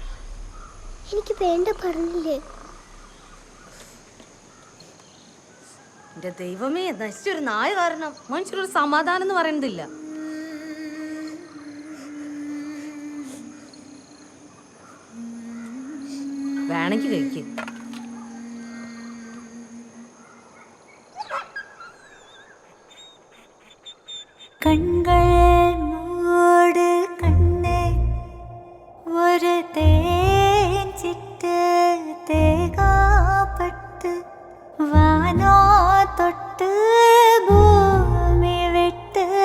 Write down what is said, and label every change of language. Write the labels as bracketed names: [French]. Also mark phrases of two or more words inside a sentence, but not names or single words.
[Malayalam] എനിക്ക് വേണ്ട പറഞ്ഞില്ലേ? എന്റെ ദൈവമേ, നശിച്ചൊരു നായ കാരണം മനുഷ്യരൊരു സമാധാനം എന്ന് പറയുന്നതില്ല. വേണമെങ്കിൽ കഴിക്കും. [Tamil] கண்கள் மூடு கண்ணே ஒரு தேன் சிட்டு தேகாப்பட்டு வானோ தொட்டு பூமி விட்டு